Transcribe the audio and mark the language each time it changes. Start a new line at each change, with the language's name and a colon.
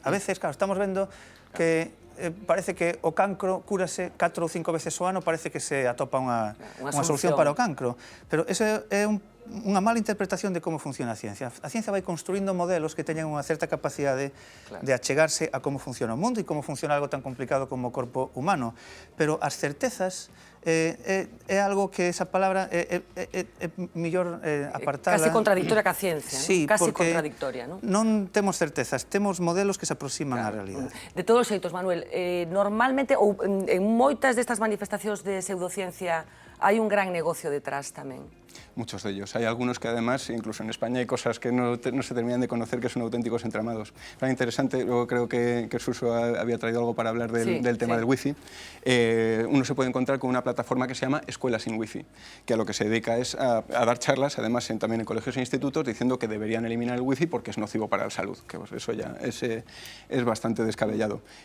Galician: A veces, claro, estamos vendo que parece que o cancro cúrase 4 ou 5 veces ao ano, parece que se atopa unha solución para o cancro. Pero eso é unha mala interpretación de como funciona a ciencia. A ciencia vai construindo modelos que teñen unha certa capacidade de achegarse a como funciona o mundo e como funciona algo tan complicado como o corpo humano. Pero as certezas é algo que esa palabra é mellor apartada. Casi contradictoria ca ciencia, sí, casi contradictoria, non? Non temos certezas, temos modelos que se aproximan á realidade. De todos os xeitos, Manuel, normalmente, ou en moitas destas manifestacións de pseudociencia, hai un gran negocio detrás tamén.
Spanish: Muchos de ellos. Hay algunos que además, incluso en España, hay cosas que no se terminan de conocer, que son auténticos entramados. Era interesante, luego creo que Xurxo había traído algo para hablar del tema del wifi. Uno se puede encontrar con una plataforma que se llama Escuela sin Wifi, que a lo que se dedica es a dar charlas, además también en colegios e institutos, diciendo que deberían eliminar el wifi porque es nocivo para la salud, que pues, eso ya es bastante descabellado.